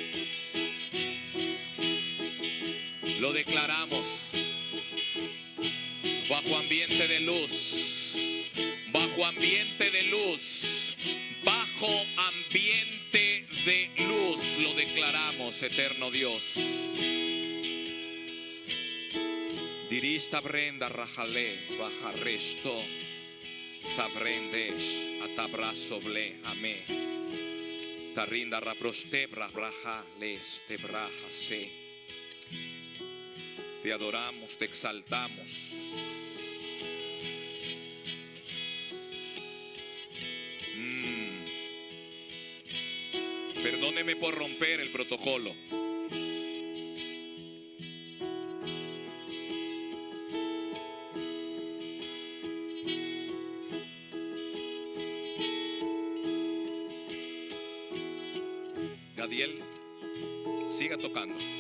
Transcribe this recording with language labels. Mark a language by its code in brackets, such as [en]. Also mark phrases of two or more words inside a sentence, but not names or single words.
[es] Lo declaramos bajo ambiente de luz, bajo ambiente de luz, bajo ambiente de luz, lo declaramos, eterno Dios. Dirista brenda rajale bajaresto sabrendesh atabrazo ble amé tarinda raprostebra braja les tebraja se. Te adoramos, te exaltamos. Perdóneme por romper el protocolo. Gadiel, siga tocando.